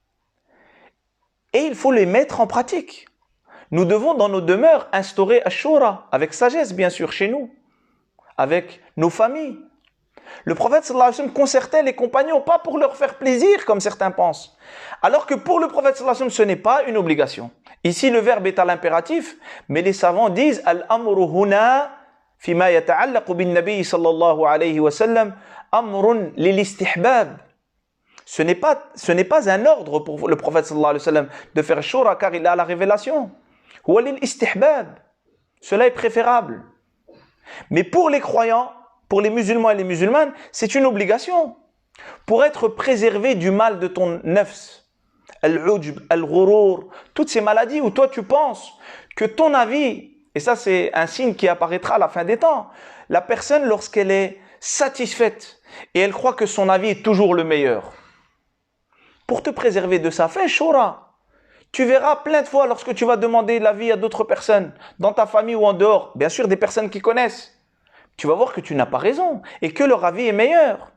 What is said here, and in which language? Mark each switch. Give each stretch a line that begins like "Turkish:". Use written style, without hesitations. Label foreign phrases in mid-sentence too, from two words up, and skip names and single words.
French: Et il faut les mettre en pratique. Nous devons dans nos demeures instaurer Ashura, avec sagesse bien sûr chez nous, avec nos familles. Le prophète
Arabic: صلى الله عليه وسلم
French: concertait les compagnons, pas pour leur faire plaisir comme certains pensent. Alors que pour le prophète
Arabic: صلى الله عليه وسلم,
French: ce n'est pas une obligation. Ici le verbe est à l'impératif, mais les savants disent
Arabic: الأمر هنا فيما يتعلق بالنبي صلى الله عليه وسلم أمر للاستحباب.
French: Ce n'est pas un ordre pour le prophète
Arabic: صلى الله عليه وسلم
French: de faire shura car il a la révélation. Cela est préférable. Mais pour les croyants, pour les musulmans et les musulmanes, c'est une obligation. Pour être préservé du mal de ton nafs,
Arabic: العجب، الغرور,
French: toutes ces maladies où toi tu penses que ton avis, et ça c'est un signe qui apparaîtra à la fin des temps, la personne lorsqu'elle est satisfaite et elle croit que son avis est toujours le meilleur. Pour te préserver de ça, fais shura. Tu verras plein de fois lorsque tu vas demander l'avis à d'autres personnes, dans ta famille ou en dehors, bien sûr des personnes qui connaissent, tu vas voir que tu n'as pas raison et que leur avis est meilleur.